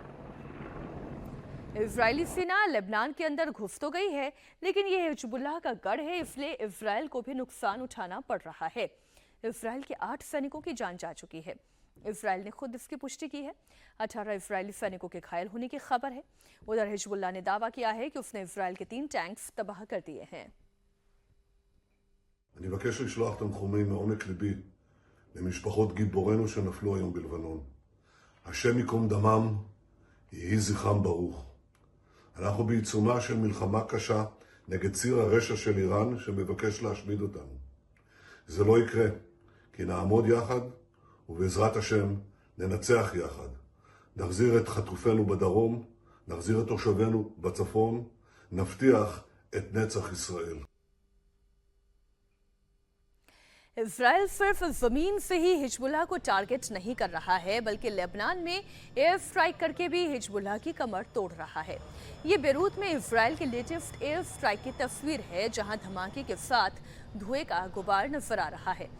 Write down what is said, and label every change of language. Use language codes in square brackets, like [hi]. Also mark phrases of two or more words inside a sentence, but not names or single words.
[hi] इजरायली सेना लेबनान के अंदर घुस तो गई है, लेकिन यह हिजबुल्लाह का गढ़ है, इसलिए इजराइल को भी नुकसान उठाना पड़ रहा है। इजराइल के 8 सैनिकों की जान जा चुकी है। इजराइल ने खुद इसकी पुष्टि की है। 18 इजरायली सैनिकों के घायल होने की खबर है। उधर हिजबुल्लाह ने दावा किया है कि उसने इजराइल के 3 टैंक्स तबाह कर दिए हैं। [he] אני מבקש לשלוח תנחומים מעומק ליבי למשפחות גיבורינו שנפלו היום בלבנון. השם ייקום דמם, יהי זכרם ברוך. אנחנו בעיצומה של מלחמה קשה נגד ציר הרשע של איראן שמבקש להשמיד אותנו. זה לא יקרה, כי נעמוד יחד ובעזרת השם ננצח יחד. נחזיר את חטופינו בדרום, נחזיר את תושבינו בצפון, נבטיח את नצח ישראל. [hi] इजराइल सिर्फ जमीन से ही हिजबुल्लाह को टारगेट नहीं कर रहा है, बल्कि लेबनान में [en] air strike [hi] करके भी हिजबुल्लाह की कमर तोड़ रहा है। ये बेरूत में इजराइल के [en] latest air strike [hi] की तस्वीर है, जहां धमाके के साथ धुएं का गुबार नजर आ रहा है।